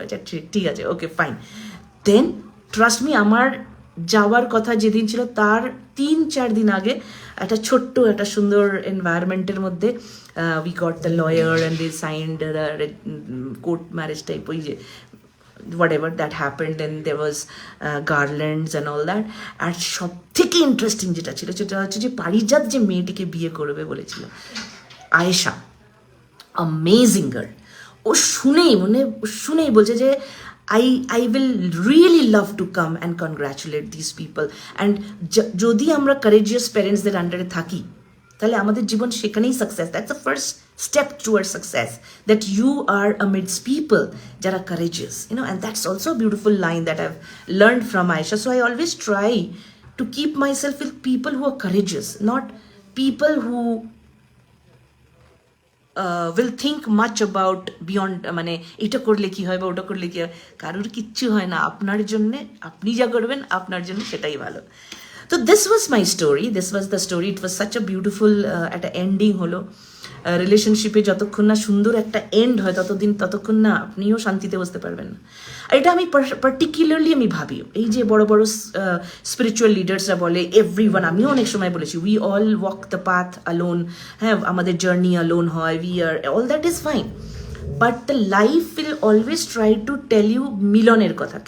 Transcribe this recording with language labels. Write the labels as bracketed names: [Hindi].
[Bangla] আচ্ছা ঠিক আছে, [English] Okay fine. Then trust me, [Bangla] আমার যাওয়ার কথা যেদিন ছিল তার 3-4 দিন আগে একটা ছোট্ট একটা সুন্দর এনভায়রনমেন্টের মধ্যে [English] we got the lawyer and they signed court marriage type, [Bangla] ওই যে [English] whatever that happened, and there was garlands and all that. [Bangla] আর সব থেকে ইন্টারেস্টিং যেটা ছিল সেটা হচ্ছে যে পারিজাত যে মেয়েটিকে বিয়ে করবে বলেছিল, আয়েশা, অ্যামেজিং গার্ল। ও শুনেই বলছে যে [English] I will really love to come and congratulate these people. [Bangla] And যদি আমরা courageous প্যারেন্টসদের আন্ডারে থাকি, তাহলে আমাদের জীবন সেখানেই success. [English] That's the first step towards success, that you are amidst people যারা courageous, and that's also a beautiful line that I've learned from Aisha. So I always try to keep myself with people who are courageous, not people who will think much about beyond, [Bangla] মানে এটা করলে কি হয় [English] বা ওটা করলে কি হয়। [Bangla] কারোর কিচ্ছু হয় না, আপনার জন্যে আপনি যা করবেন আপনার জন্য সেটাই ভালো। [English] তো this was my story, this was the story. It was such a beautiful একটা ending হলো। [Bangla] রিলেশনশিপে যতক্ষণ না সুন্দর একটা এন্ড হয় ততক্ষণ না আপনিও শান্তিতে বসতে পারবেন না। আর এটা আমি পার্টিকুলারলি আমি ভাবি, এই যে বড় বড় স্পিরিচুয়াল লিডার্সরা বলে, [English] everyone, [Bangla] আমিও অনেক সময় বলেছি, [English] we all walk the path alone, হ্যাঁ, [Bangla] আমাদের জার্নি অ্যালোন হয়, [English] we are all that is fine, but the life will always try to tell you [Bangla] মিলনের কথা।